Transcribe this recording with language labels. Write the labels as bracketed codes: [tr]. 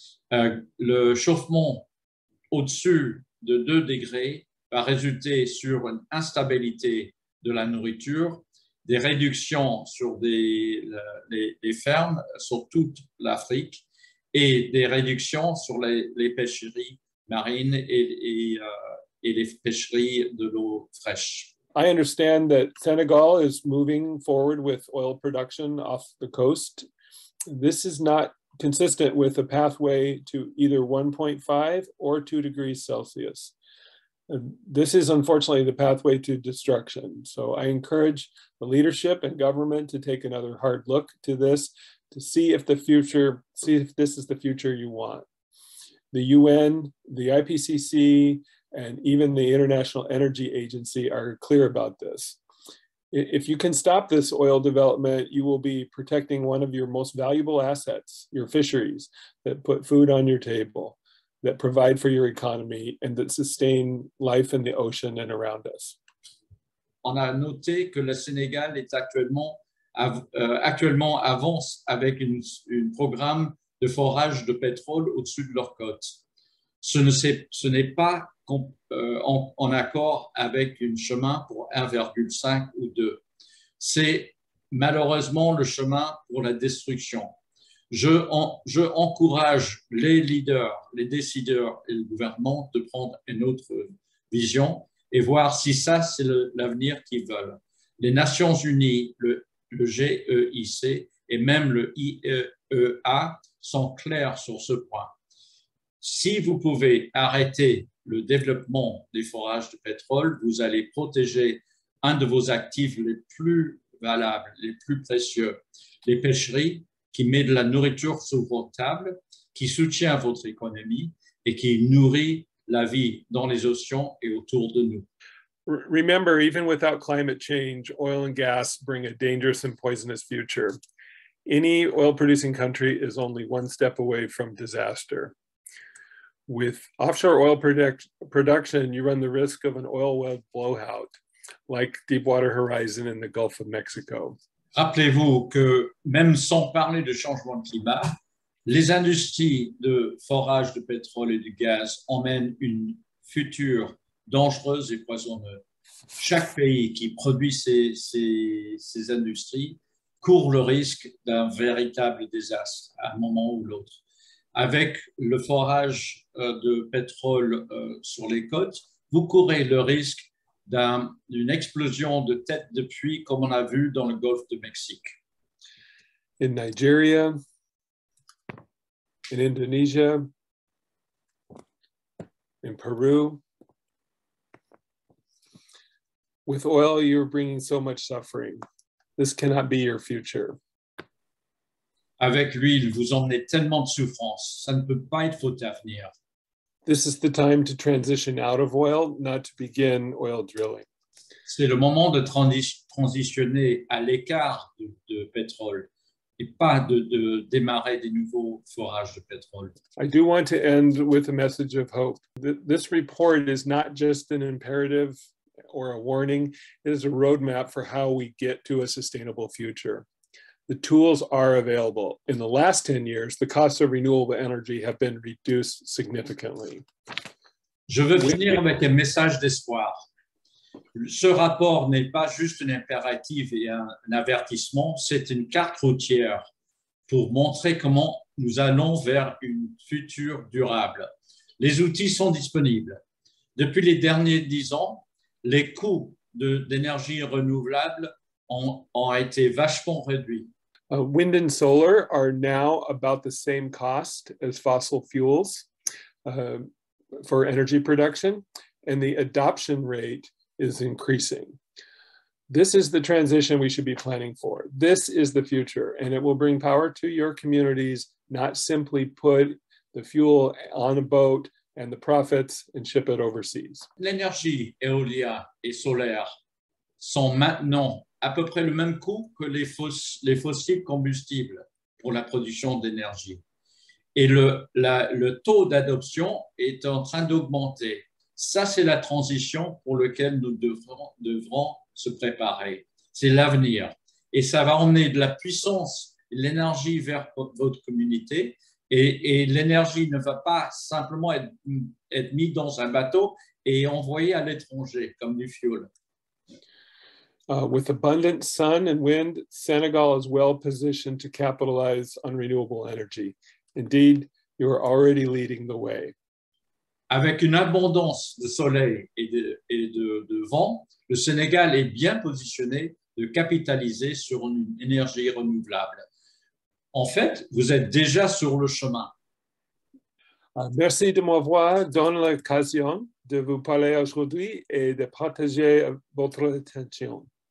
[fr] Le chauffement au-dessus de 2 degrés va résulter sur une instabilité de la nourriture, des réductions sur les fermes sur toute l'Afrique et des réductions sur les pêcheries marines et les pêcheries de l'eau fraîche. [en] I understand that Senegal is moving forward with oil production off the coast. This is not consistent with a pathway to either 1.5 or 2 degrees Celsius. This is unfortunately the pathway to destruction. So I encourage the leadership and government to take another hard look to this to see if this is the future you want. The UN, the IPCC, and even the International Energy Agency are clear about this. If you can stop this oil development, you will be protecting one of your most valuable assets, your fisheries, that put food on your table, that provide for your economy, and that sustain life in the ocean and around us. [fr] On a noté que le Sénégal est actuellement avance avec un programme de forage de pétrole au-dessus de leurs côtes. Ce n'est pas en accord avec un chemin pour 1,5 ou 2. C'est malheureusement le chemin pour la destruction. Je encourage les leaders, les décideurs et le gouvernement de prendre une autre vision et voir si ça, c'est l'avenir qu'ils veulent. Les Nations Unies, le GEIC et même le IEA sont clairs sur ce point. Si vous pouvez arrêter le développement des forages de pétrole, vous allez protéger un de vos actifs les plus valables, les plus précieux, les pêcheries, qui met de la nourriture sur votre table, qui soutient votre économie et qui nourrit la vie dans les océans et autour de nous. [en] Remember, even without climate change, oil and gas bring a dangerous and poisonous future. Any oil-producing country is only one step away from disaster. With offshore oil production, you run the risk of an oil well blowout, like Deepwater Horizon in the Gulf of Mexico. [fr] Rappelez-vous que même sans parler de changement de climat, les industries de forage de pétrole et de gaz emmènent une future dangereuse et poisonneuse. Chaque pays qui produit ces industries court le risque d'un véritable désastre à un moment ou l'autre. Avec le forage de pétrole sur les côtes, vous courez le risque d'une explosion de tête de puits comme on a vu dans le golfe du Mexique. [en] In Nigeria, in Indonesia, in Peru, with oil, you're bringing so much suffering. This cannot be your future. [fr] Avec l'huile, vous emmenez tellement de souffrance. Ça ne peut pas être votre avenir. [en] This is the time to transition out of oil, not to begin oil drilling. [fr] C'est le moment de transitionner à l'écart de pétrole et pas de démarrer des nouveaux forages de pétrole. [en] I do want to end with a message of hope. This report is not just an imperative or a warning. It is a roadmap for how we get to a sustainable future. The tools are available. In the last 10 years, the costs of renewable energy have been reduced significantly. [fr] Je veux finir avec un message d'espoir. Ce rapport n'est pas juste un impératif et un avertissement, c'est une carte routière pour montrer comment nous allons vers une future durable. Les outils sont disponibles. Depuis les derniers 10 ans, les coûts d'énergie renouvelable ont été vachement réduits. [en] Wind and solar are now about the same cost as fossil fuels for energy production, and the adoption rate is increasing. This is the transition we should be planning for. This is the future, and it will bring power to your communities, not simply put the fuel on a boat and the profits and ship it overseas. [fr] L'énergie éolienne et solaire sont maintenant à peu près le même coût que les fossiles combustibles pour la production d'énergie. Et le taux d'adoption est en train d'augmenter. Ça, c'est la transition pour laquelle nous devrons se préparer. C'est l'avenir. Et ça va emmener de la puissance, l'énergie vers votre communauté. Et l'énergie ne va pas simplement être mise dans un bateau et envoyée à l'étranger comme du fioul. [en] With abundant sun and wind, Senegal is well positioned to capitalize on renewable energy. Indeed, you are already leading the way. [fr] Avec une abondance de soleil et de vent, le Sénégal est bien positionné de capitaliser sur une énergie renouvelable. En fait, vous êtes déjà sur le chemin. Merci de m'avoir donné l'occasion de vous parler aujourd'hui et de partager votre attention.